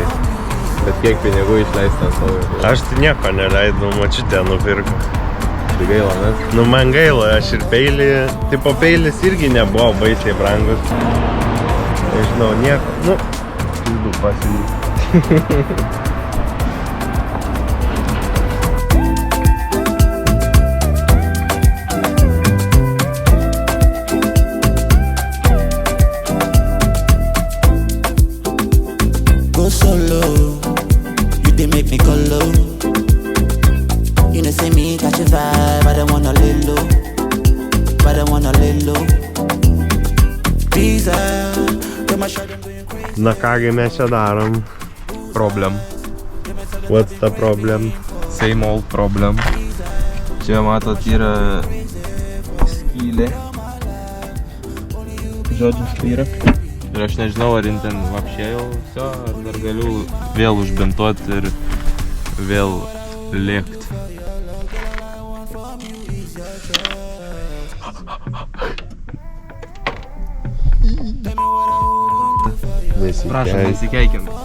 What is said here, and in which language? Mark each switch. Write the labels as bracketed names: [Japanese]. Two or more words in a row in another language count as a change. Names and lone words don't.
[Lithuanian] Bet kiek pinigų išleista ant savo? Aš tai nieko neleidau, močiutė nupirko. Tai gaila, ne? Nu, man gaila, aš ir peilį... Tipo, peilis irgi nebuvo baisiai brangus. Nežinau, nieko, nu... Pildu pasilyt. [English] Solo, you did make me go low. You know, say me catch a vibe, I don't wanna lay low, but I wanna lay low. Diesel, got my shot, I'm going crazy. [Lithuanian] Na kągi mes čia darom? [English] Problem. What's the problem? Same old problem. [Lithuanian] Čia matot yra skylė. Žodžiu, yra. Ir aš nežinau, ar jin ten vapšė jau viso, ar dar galiu vėl užbintuoti ir vėl lėkt. Prašom, nesikeikim.